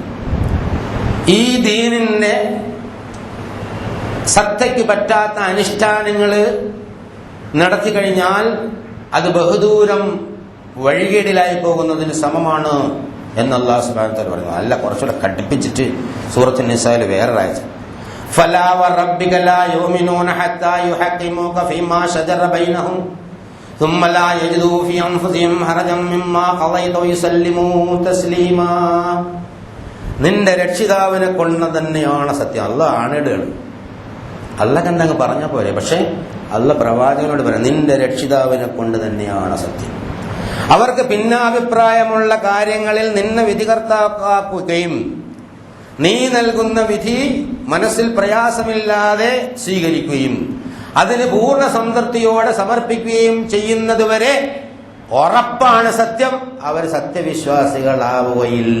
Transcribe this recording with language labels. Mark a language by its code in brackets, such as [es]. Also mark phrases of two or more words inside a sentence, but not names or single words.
[ml] ഈ ദീനിന്റെ സത്തയ്ക്ക് പറ്റാത്ത അനുഷ്ഠാനങ്ങൾ നടത്തി കഴിഞ്ഞാൽ അത് ബഹുദൂരം വഴികേടിലായി പോകുന്നതിന് സമമാണ് എന്ന് [ar] الله سبحانه وتعالى [ml] പറയുന്നു. അല്ല, കുറച്ചുകൂടെ കടുപ്പിച്ചിട്ട് സൂറത്തുൻ നിസായിൽ വേറൊരാഴ്ച [ar] فلا وربك لا يؤمنون حتى يحكموك فيما شجر بينهم ثم لا يجدوا في أنفسهم حرجا مما قضيت ويسلموا تسليما. [ml] നിന്റെ രക്ഷിതാവിനെ കൊണ്ട് തന്നെയാണ് സത്യം. അല്ലാഹ് ആണിടുകയാണ്. അല്ലാഹ് കണ്ടങ്ങ് പറഞ്ഞാൽ പോരെ. പക്ഷെ അല്ലാഹ് പ്രവാചകനോട് പറയാം, നിന്റെ രക്ഷിതാവിനെ കൊണ്ട് തന്നെയാണ് സത്യം. അവർക്ക് ഭിന്നാഭിപ്രായമുള്ള കാര്യങ്ങളിൽ നിന്നെ വിധികർത്താക്കുകയും നീ നൽകുന്ന വിധി മനസ്സിൽ പ്രയാസമില്ലാതെ സ്വീകരിക്കുകയും അതിന് പൂർണ്ണ സംതൃപ്തിയോടെ സമർപ്പിക്കുകയും ചെയ്യുന്നതുവരെ ഉറപ്പാണ് സത്യം, അവർ സത്യവിശ്വാസികളാവുകയില്ല.